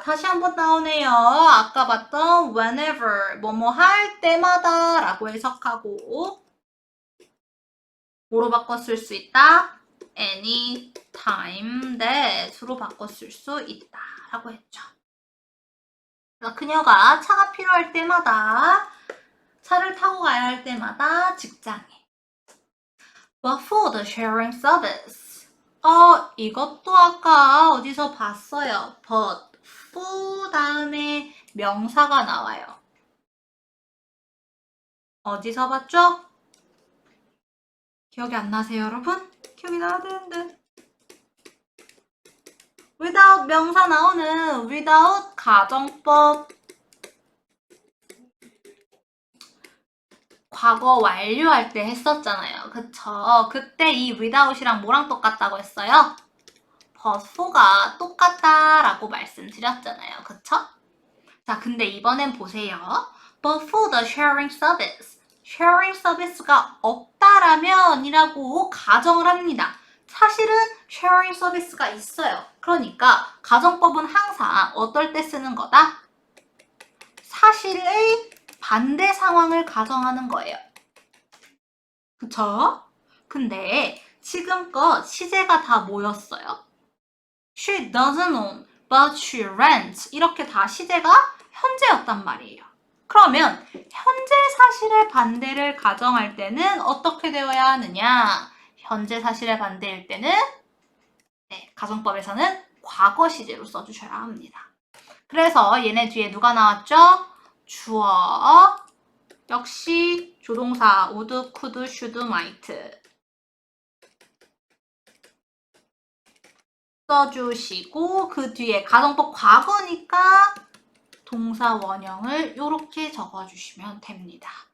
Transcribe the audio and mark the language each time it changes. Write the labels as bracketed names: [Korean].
[Korean] 다시 한번 나오네요. 아까 봤던 whenever, 뭐뭐 할 때마다 라고 해석하고 뭐로 바꿔 쓸 수 있다? anytime that으로 바꿔 쓸 수 있다 라고 했죠. 그녀가 차가 필요할 때마다, 차를 타고 가야 할 때마다 직장에. [English] But for the sharing service. [Korean] 이것도 아까 어디서 봤어요. But for 다음에 명사가 나와요. 어디서 봤죠? 기억이 안 나세요, 여러분? 기억이 나야 되는데. without 명사 나오는 without 가정법. 과거 완료할 때 했었잖아요. 그쵸? 그때 이 without이랑 뭐랑 똑같다고 했어요? but for가 똑같다라고 말씀드렸잖아요. 그쵸? 자, 근데 이번엔 보세요. [English] But for the sharing service. [Korean] sharing service가 없다라면 이라고 가정을 합니다. 사실은 sharing service가 있어요. 그러니까 가정법은 항상 어떨 때 쓰는 거다? 사실의 반대 상황을 가정하는 거예요. 그쵸? 근데 지금껏 시제가 다 뭐였어요? [English] She doesn't own, but she rents. [Korean] 이렇게 다 시제가 현재였단 말이에요. 그러면 현재 사실의 반대를 가정할 때는 어떻게 되어야 하느냐? 현재 사실의 반대일 때는 가정법에서는 과거 시제로 써주셔야 합니다. 그래서 얘네 뒤에 누가 나왔죠? 주어, 역시 조동사 would, could, should, might 써주시고 그 뒤에 가정법 과거니까 동사 원형을 이렇게 적어주시면 됩니다.